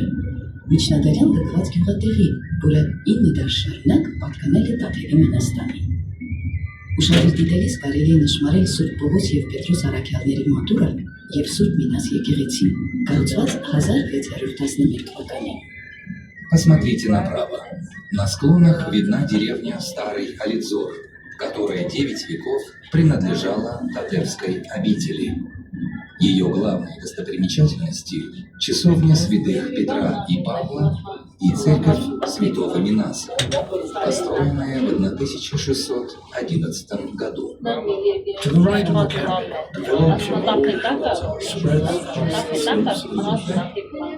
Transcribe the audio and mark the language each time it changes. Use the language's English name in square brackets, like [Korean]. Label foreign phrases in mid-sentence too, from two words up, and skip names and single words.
[Armenian] միջնադարյան լքված գյուղատեղի, որը 9 դար շարունակ պատկանել է Տաթևի Մենաստանին։ Ուշադիր դիտելիս կարելի է նշմարել Սուրբ Պողոս և Պետրոս առաքյալների մատուրը և Սուրբ Մինաս եկեղեցին, կառուցված 1611 թվականին։ [Russian] Посмотрите направо. На склонах видна деревня Старый Алидзор, которая 9 веков принадлежала Татевской обители. Ее главные достопримечательности – часовня святых Петра и Павла и церковь святого Минаса, построенная в 1611 году. [English] To the right of the camp, the village of spread on slopes of the hill.